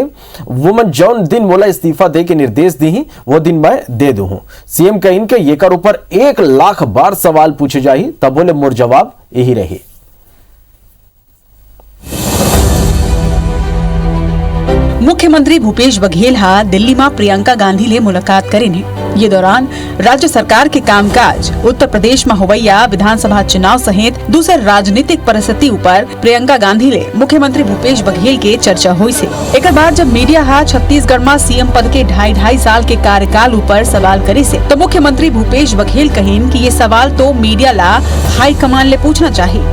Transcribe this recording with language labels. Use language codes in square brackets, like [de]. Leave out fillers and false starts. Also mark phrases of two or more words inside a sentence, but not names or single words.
[hne] वो मन जौन दिन मोला इस्तीफा दे के निर्देश दी वो दिन मैं दे दूं। सीएम कहिन के येकर ऊपर 1 लाख बार सवाल पूछे जाही तब बोले मोर जवाब यही रहे। मुख्यमंत्री भूपेश बघेल हा दिल्ली में प्रियंका गांधी ले मुलाकात करेंगे। ये दौरान राज्य सरकार के कामकाज, उत्तर प्रदेश में होवैया विधानसभा चुनाव सहित दूसरे राजनीतिक परिस्थिति ऊपर प्रियंका गांधी ले मुख्यमंत्री भूपेश बघेल के चर्चा हुई से। एक बार जब मीडिया हा छत्तीसगढ़ में सीएम पद के 2.5 साल के कार्यकाल ऊपर सवाल करे से तो मुख्यमंत्री भूपेश बघेल कहिन कि ये सवाल तो मीडिया ला हाईकमान ले पूछना चाहिए।